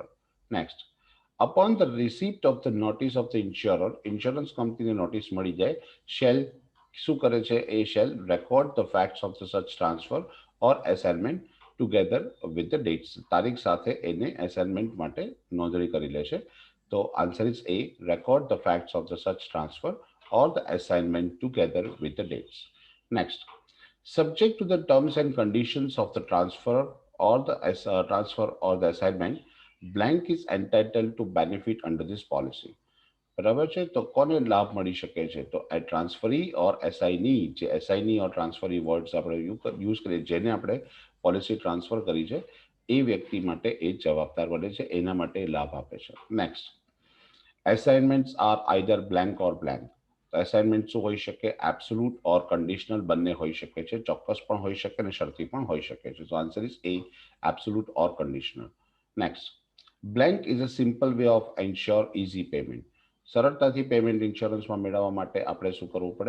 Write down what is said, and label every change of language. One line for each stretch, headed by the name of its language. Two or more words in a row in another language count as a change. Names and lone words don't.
English: next, upon the receipt of the notice of the insurer,
Gujarati: ઇન્સ્યોરન્સ કંપનીને નોટિસ મળી જાય, શેલ શું કરે છે?
English: he shall record the facts of the such transfer or assignment together with the dates.
Gujarati: તારીખ સાથે એને એસાઇનમેન્ટ માટે નોંધણી કરી લેશે.
English: તો answer is A, record the facts of the such transfer or the assignment together with the dates. Next, subject to the terms and conditions of the transfer or the transfer or the assignment, blank is entitled to benefit under this policy.
Gujarati: બરાબર છે? તો કોને લાભ મળી શકે છે? તો એ
English: transferee or assignee,
Gujarati: જે
English: assignee or transferee words
Gujarati: આપણે યુઝ કરીએ, જેને આપણે
English: policy transfer
Gujarati: કરી છે, એ વ્યક્તિ માટે એ જવાબદાર બને છે, એના માટે લાભ આપે છે. નેક્સ્ટ,
English: assignments are either blank or blank.
Gujarati: એસાઇનમેન્ટ શું હોઈ શકે?
English: absolute or conditional
Gujarati: બંને હોઈ શકે છે, ચોક્કસ પણ હોઈ શકે અને શરતી પણ હોઈ શકે છે.
English: so answer is A, absolute or conditional. next, blank is a simple way of ensure easy payment.
Gujarati: સરળતાથી પેમેન્ટ ઇન્સ્યોરન્સમાં મેળવવા માટે આપણે શું કરવું પડે?